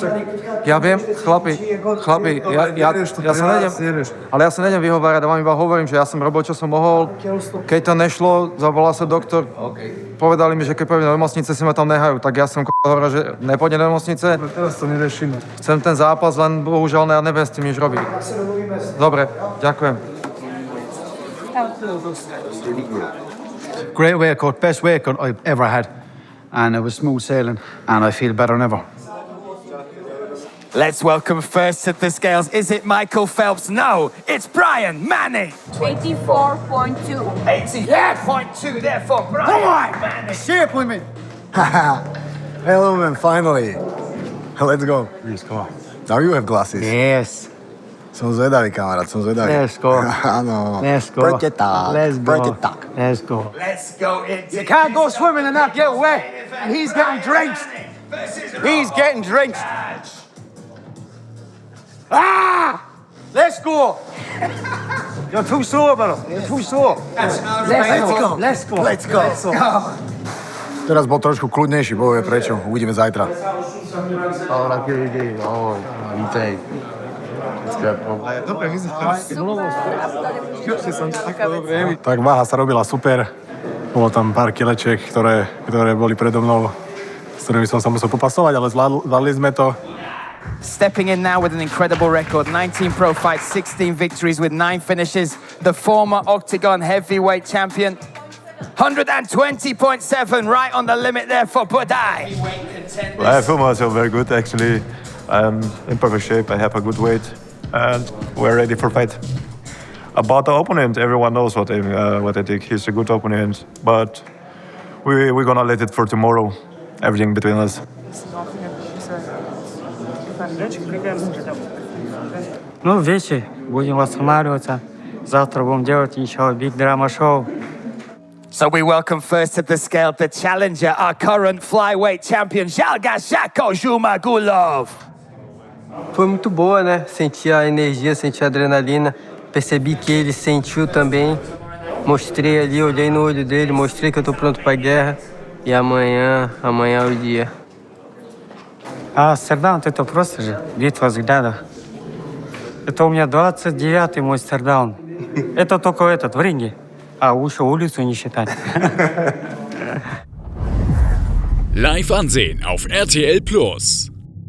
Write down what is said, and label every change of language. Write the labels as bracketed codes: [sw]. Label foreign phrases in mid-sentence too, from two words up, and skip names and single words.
[sk] Ja viem, chlapi, ja sa nejdem vyhovárať, ja vám iba hovorím, že ja som robil, čo som mohol. Keď to nešlo, zavolal sa doktor, povedali mi, že keď pôjdem do nemocnice, si ma tam nehajú, tak ja som hovoril, že nepôjdem do nemocnice. Teraz to neriešime. Chcem ten zápas, len bohužiaľ ja neviem s tým nič robiť. Dobre, ďakujem. [en] Great workout, best workout I've ever had. And it was smooth sailing, and I feel better than ever. Let's welcome first to the scales. Is it Michael Phelps? No, it's Brian Manning. 84.2. 88.2 there for Brian Manning. Shape with me. Hello man, finally. Let's go. Please, come on. Now you have glasses. Yes. [sk] Som zvedavý, kamarát, som zvedavý. [en] Let's go. [sk] Áno. [en] Let's go. [sk] Poďte tak. [en] Let's go. [sk] Poďte tak. [en] Let's go. Let's go into. You can't go swimming and not get wet. And he's getting drenched. He's getting drenched. Ah! Let's go. You're too sore, brother. You're too sore. Let's go. Let's go. Let's go. [sk] Teraz bol trošku kľudnejší, bohuje prečo. Uvidíme zajtra. Ahoj, vítej. Tak váha sa robila super. Bolo tam pár kilečiek, ktoré boli predo mnou, s ktorými som sa musel popasovať, ale zvládli sme to. [en] Stepping in now with an incredible record, 19 pro fights, 16 victories with 9 finishes. The former Octagon heavyweight champion. 120.7, right on the limit there for Budai. Well, I feel myself very good, actually. I'm in perfect shape, I have a good weight, and we're ready for fight. About the opponent, everyone knows what I think. He's a good opponent, but we're gonna let it for tomorrow, everything between us. [ru] Ну, вечер. Будем восстанавливаться. Завтра будем делать еще [en] big drama show. So we welcome first to the scale the challenger, our current flyweight champion, Jalgashako Jumagulov. [pt] Foi muito boa, né? Senti a energia, senti a adrenalina. Percebi que ele sentiu também. Mostrei ali, olhei no olho dele, mostrei que eu tô pronto pra guerra. E amanhã é o dia. [ru] А стердаун это просто же битва взглядов. Это у меня 29-й мой стердаун. Это только этот, в ринге. А лучше улицу не считать. [de] Live ansehen auf RTL Plus.